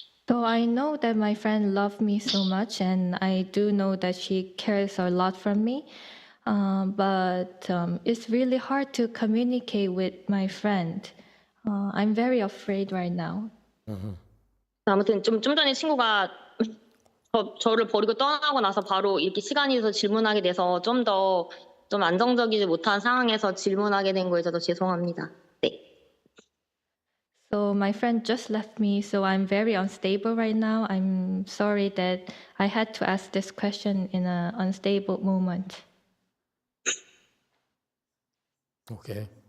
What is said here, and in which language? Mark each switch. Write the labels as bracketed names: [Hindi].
[English] So I know that my friend loved me so much, and I do know that she cares a lot from me. But it's really hard to communicate with my friend. I'm very afraid right now. [Korean] 아무튼 좀 전에 친구가 저를 버리고 떠나고 나서 바로 이렇게 시간이 돼서 질문하게 돼서 좀 안정적이지 못한 상황에서 질문하게 된 거에 저도 죄송합니다. 네. [English] So my friend just left me, so I'm very unstable right now. I'm sorry that I had to ask this question in an unstable moment. Okay.